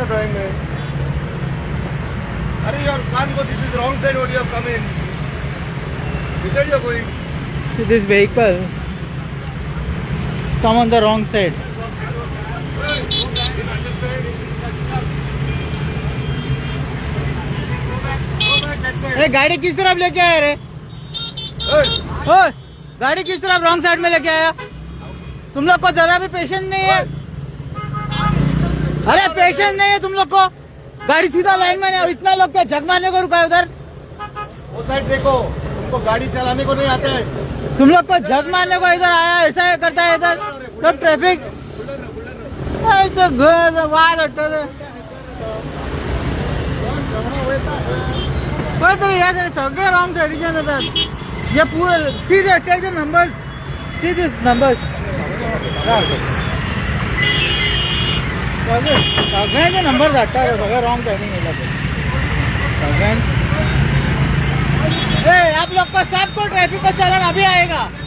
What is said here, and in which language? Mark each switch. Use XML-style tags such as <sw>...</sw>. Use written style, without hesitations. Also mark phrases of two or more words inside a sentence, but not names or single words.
<en>Hurry, you can't go. This is the wrong side. What you have come in? Which side you are going? So this vehicle come on the wrong side.</en> <hi>ए गाड़ी किस तरफ लेके आया रे? ओए गाड़ी किस तरफ</hi> <en>wrong side</en> <hi>में लेके आया? तुम लोग को जरा भी पेशेंस नहीं है? अरे पेशेंस नहीं है तुम लोग को? गाड़ी सीधा लाइन में नहीं, इतना लोग क्या झक मारने को रुका है उधर? वो साइड देखो, तुमको गाड़ी चलाने को नहीं आता है। तुम लोग को झक मारने को इधर आया, ऐसा करता है इधर सब ट्रैफिक ऐसे</hi> <kok>सगळे रॉन्ग साइडीच्यान येतात.</kok> <hi>हे पूरे सीधे</hi> <en>take the numbers, see this numbers.</en> <kok>सगळ्यांचे नंबर धाडटा रे, सगळे रॉन्ग साइडीन येयला ते सगळ्यांचे.</kok> <hi>आप लोग को सबको ट्रैफिक का चालान अभी आएगा.</hi>